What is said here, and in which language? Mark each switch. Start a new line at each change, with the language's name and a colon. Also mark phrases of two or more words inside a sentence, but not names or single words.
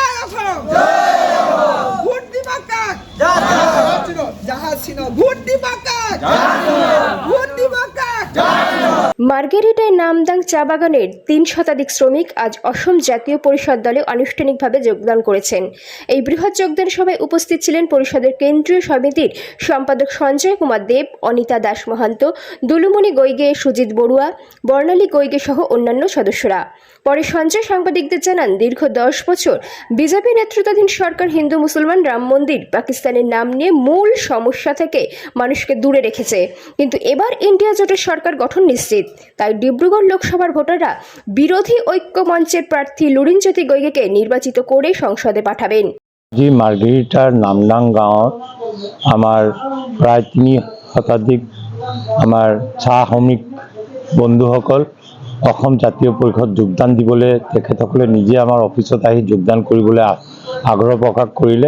Assamese: অসম ভোট দিবা কাক জাহাজ ছিল ভোট দিবা কাক ভোট দিবা কাক।
Bangla: মার্গেরিটায় নামদাং চা বাগানের ৩ শতাধিক শ্রমিক আজ অসম জাতীয় পরিষদ দলে আনুষ্ঠানিকভাবে যোগদান করেছেন। এই বৃহৎ যোগদান সভায় উপস্থিত ছিলেন পরিষদের কেন্দ্রীয় সমিতির সম্পাদক সঞ্জয় কুমার দেব, অনিতা দাস মহান্ত, দুলুমণি গৈগে, সুজিত বড়ুয়া, বর্ণালী গৈগে সহ অন্যান্য সদস্যরা। পরে সঞ্জয় সাংবাদিকদের জানান, দীর্ঘ 10 বছর বিজেপি নেতৃত্বাধীন সরকার হিন্দু মুসলমান রাম মন্দির পাকিস্তানের নাম নিয়ে মূল সমস্যা থেকে মানুষকে দূরে রেখেছে, কিন্তু এবার ইন্ডিয়া জোটের সরকার গঠন নিশ্চিত। তাই ডিব্রুগড় লোকসভার ভোটাররা বিরোধী ঐক্য মঞ্চের প্রার্থী লুরিনজ্যোতি গৈগেকে নির্বাচিত করে সংসদে পাঠাবেন।
Assamese: জি মার্গেরিটার নামদাং গাঁৱত আমাৰ প্ৰায় ৩ শতাধিক আমাৰ চাহ শ্ৰমিক বন্ধুসকল অসম জাতীয় পৰিষদ যোগদান দিবলৈ তেখেতসকলে নিজে আমাৰ অফিচত আহি যোগদান কৰিবলৈ আগ্ৰহ প্ৰকাশ কৰিলে।